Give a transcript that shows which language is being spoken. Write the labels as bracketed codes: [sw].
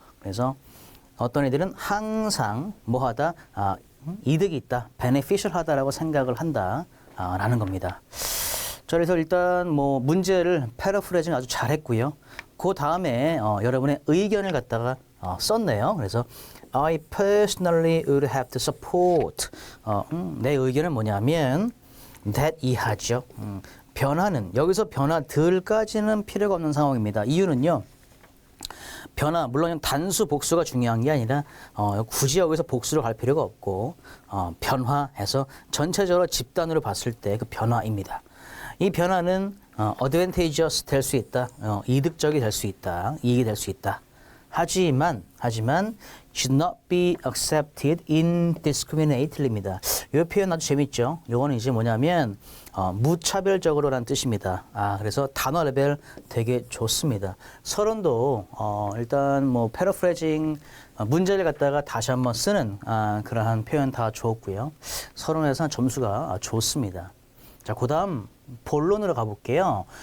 [ko] 그래서 어떤 애들은 항상 뭐하다 이득이 있다, beneficial 하다라고 생각을 한다라는 겁니다. 자, 그래서 일단 뭐 문제를 패러프레이징 아주 잘했고요. 그 다음에 여러분의 의견을 갖다가 썼네요. 그래서 [en] I personally would have to support. [ko] 내 의견은 뭐냐면 that 이하죠. 변화는 여기서 변화들까지는 필요가 없는 상황입니다. 이유는요. 변화, 물론 단수 복수가 중요한 게 아니라 굳이 여기서 복수로 갈 필요가 없고 변화해서 전체적으로 집단으로 봤을 때 그 변화입니다. 이 변화는 advantageous 될 수 있다, 이득적이 될 수 있다, 이익이 될 수 있다. 하지만 [en] should not be accepted indiscriminately입니다. [ko] 이 표현 아주 재밌죠. 요거는 이제 뭐냐면 무차별적으로라는 뜻입니다. 그래서 단어 레벨 되게 좋습니다. 서론도 일단 뭐 패러프레징 문제를 갖다가 다시 한번 쓰는 그러한 표현 다 좋았고요. 서론에서는 점수가 좋습니다. 자, 그다음 본론으로 가볼게요.